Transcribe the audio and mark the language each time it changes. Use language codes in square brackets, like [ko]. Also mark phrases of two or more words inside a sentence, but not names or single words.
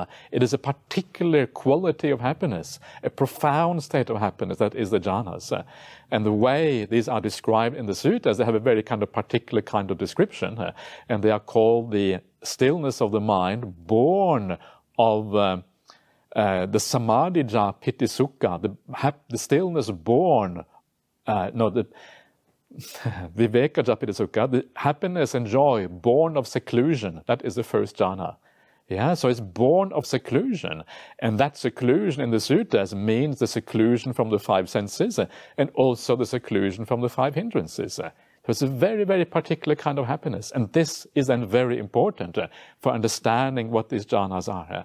[en] It is a particular quality of happiness, a profound state of happiness that is the jhanas. And the way these are described in the suttas, they have a very kind of particular kind of description. And they are called the stillness of the mind born of the [pi] samadhija piti sukha, [en] the stillness born, the [pi] vivekaja piti sukha, [en] the happiness and joy born of seclusion. That is the first jhana. Yeah, so it's born of seclusion, and that seclusion in the suttas means the seclusion from the five senses and also the seclusion from the five hindrances. So it's a very, very particular kind of happiness, and this is then very important for understanding what these jhanas are.